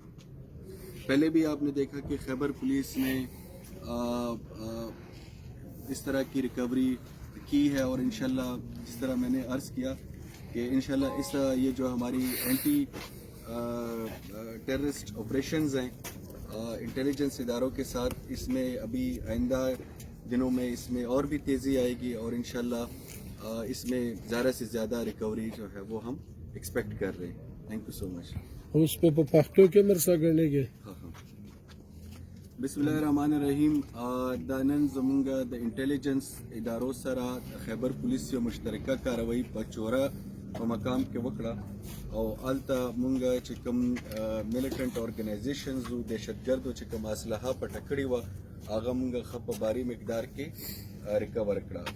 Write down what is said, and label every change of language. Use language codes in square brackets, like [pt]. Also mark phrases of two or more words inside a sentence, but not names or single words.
[ur] پہلے بھی آپ نے دیکھا کہ خیبر پولیس نے اس طرح کی ریکوری کی ہے، اور انشاءاللہ جس طرح میں نے عرض کیا کہ انشاءاللہ یہ جو ہماری [en] anti terrorist operations [ur] ہیں انٹیلیجنس اداروں کے ساتھ، اس میں ابھی آئندہ دنوں میں اس میں اور بھی تیزی آئے گی، اور انشاءاللہ اس میں زیادہ سے زیادہ ریکوری جو ہے وہ ہم ایکسپیکٹ کر رہے ہیں۔ [en] Thank you so much. [ur] اس پہ پختو کے مرسا کرنے کے [ar] بسم اللہ الرحمن الرحیم۔ [ps] دا نن زمونږ د انټیلیجنس ادارو سره خیبر پولیس یو مشترکه کاروایی په چوره په مقام کې وکړه، او هلته مونږ چې کوم [en] militant organizations [ps] او دهشتګردو چې کوم اسلحه پټه کړې وه هغه مونږ ښه په بھاري مقدار کې ریکور کړه۔